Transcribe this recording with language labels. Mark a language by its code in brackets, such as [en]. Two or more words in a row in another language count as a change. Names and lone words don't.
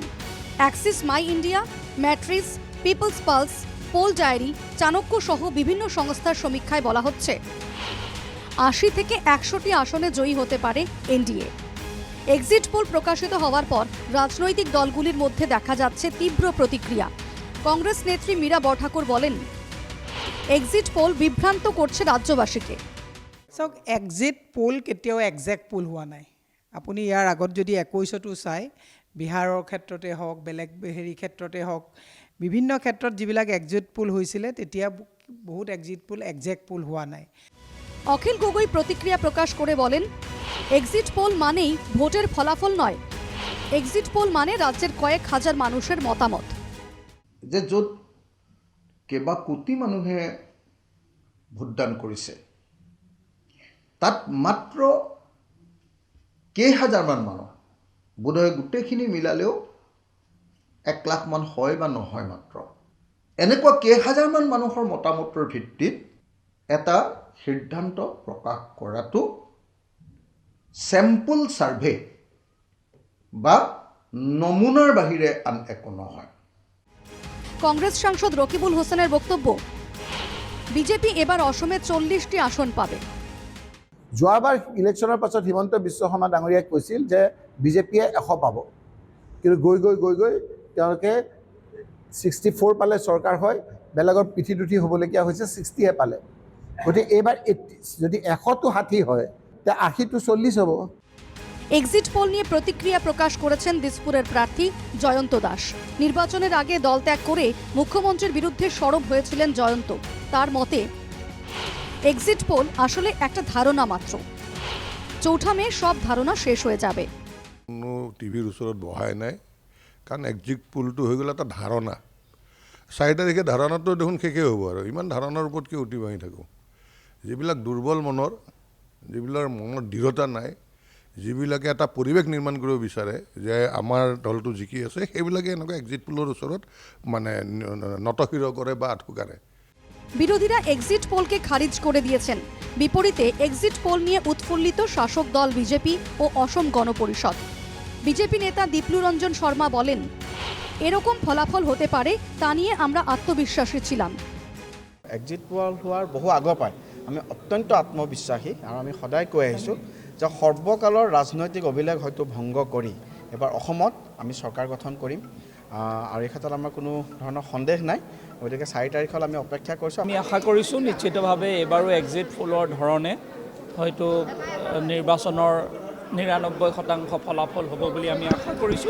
[bn] অ্যাক্সিস মাই ইন্ডিয়া, ম্যাট্রিস, পিপলস পালস, পোল ডায়েরি, চাণক্য সহ বিভিন্ন সংস্থার সমীক্ষায় বলা হচ্ছে ৮০ থেকে ১০০টি আসনে জয়ী হতে পারে এনডিএ। [en] exit poll [bn] প্রকাশিত হওয়ার পর রাজনৈতিক দলগুলির মধ্যে দেখা যাচ্ছে তীব্র প্রতিক্রিয়া। কংগ্রেস নেত্রী মীরা বরঠাকুর বলেন, [en] exit poll [bn] বিভ্রান্ত করছে ৰাজ্যবাসীকে। [as] চাওক, [en] exit poll [as] কেতিয়াও [en] exact poll [as] হোৱা নাই। আপুনি ইয়াৰ আগত যদি ২১তো চাই, বিহাৰৰ ক্ষেত্ৰতে হওক, বেলেগ ক্ষেত্ৰতে হওক, বিভিন্ন ক্ষেত্ৰত যিবিলাক [en] exit poll [as] হৈছিলে তেতিয়া বহুত [en] exit poll exact poll [as] হোৱা নাই। অখিল গগৈ প্রতিক্রিয়া প্রকাশ করে বলেন, [en] exit poll [as] মানেই ভোটের ফলাফল নয়, [en] exit poll [as] মানে রাজ্যের কয়েক হাজার মানুষের মতামত। যে য'ত কেইবা কোটি মানুহে ভোটদান কৰিছে তাত মাত্ৰ কেইহাজাৰমান মানুহ, বোধহয় গোটেইখিনি মিলালেও ১ লাখ মান হয় বা নহয় মাত্ৰ। এনেকুৱা কেইহাজাৰমান মানুহৰ মতামতৰ ভিত্তিত এটা সিদ্ধান্ত প্ৰকাশ কৰাটো [en] sample survey [as] বা নমুনাৰ বাহিৰে আন একো নহয়। [bn] কংগ্রেস সাংসদ রকিবুল হোসেনের বক্তব্য, বিজেপি এবার অসমে ৪০টি আসন পাবে। [as] যোৱাবাৰ ইলেকশ্যনৰ পাছত হিমন্ত বিশ্ব শৰ্মা ডাঙৰীয়াই কৈছিল যে বিজেপিয়ে ১০০ পাব, কিন্তু গৈ তেওঁলোকে ৬৪ পালে চৰকাৰ হয়, বেলেগৰ পিঠিত উঠি হ'বলগীয়া হৈছে ৬০হে পালে। গতিকে এইবাৰ যদি ১০০টো ৬০ হয়, তে ৮০টো ৪০ হ'ব। [en] exit poll [bn] নিয়ে প্রতিক্রিয়া প্রকাশ করেছেন দিসপুরের প্রার্থী জয়ন্ত দাস। নির্বাচনের আগে দল ত্যাগ করে মুখ্যমন্ত্রীর বিরুদ্ধে সরব হয়েছিলেন জয়ন্ত। তার মতে, [en] exit poll [bn] আসলে একটা ধারণা মাত্র, ৪ঠা মে সব ধারণা শেষ হয়ে যাবে। [as] কোনো টিভিৰ ওচৰত বহাই নাই, কাৰণ [en] exit pollটো [as] হৈ গ'ল এটা ধাৰণা। ৪ তাৰিখে ধাৰণাটো দেখোন শেষেই হ'ব আৰু ইমান ধাৰণাৰ ওপৰত কিয় উঠি বাঢ়ি থাকোঁ। যিবিলাক দুৰ্বল মনৰ, যিবিলাক মনত দৃঢ়তা নাই, যিবিলাকে এটা পৰিৱেশ নিৰ্মাণ কৰিব বিচাৰে যে আমাৰ দলটো জিকি আছে, সেইবিলাকে এনেকুৱা [en] exit pollৰ [as] ওচৰত মানে নতশিৰ কৰে বা আঁঠু কাঢ়ে। [bn] বিরোধীরা [en] exit pollকে [bn] খারিজ করে দিয়েছেন। বিপরীতে [en] exit poll [bn] নিয়ে উৎফুল্লিত শাসক দল বিজেপি ও অসম গণপরিষদ। বিজেপি নেতা দীপ্লু রঞ্জন শর্মা বলেন, এরকম ফলাফল হতে পারে তা নিয়ে আমরা আত্মবিশ্বাসী ছিলাম। [en] exit poll [as] হোৱাৰ বহু আগৰ পৰাই আমি অত্যন্ত আত্মবিশ্বাসী আৰু আমি সদায় কৈ আহিছোঁ যে সৰ্বকালৰ ৰাজনৈতিক অভিলেখ হয়তো ভংগ কৰি এবাৰ অসমত আমি চৰকাৰ গঠন কৰিম আৰু এই ক্ষেত্ৰত আমাৰ কোনো ধৰণৰ সন্দেহ নাই। গতিকে ৪ তাৰিখলৈ আমি অপেক্ষা কৰিছোঁ। আমি আশা কৰিছোঁ নিশ্চিতভাৱে এইবাৰো [en] exit pollৰ [as] ধৰণে হয়তো নিৰ্বাচনৰ ৯৯% ফলাফল হ'ব বুলি আমি আশা কৰিছোঁ।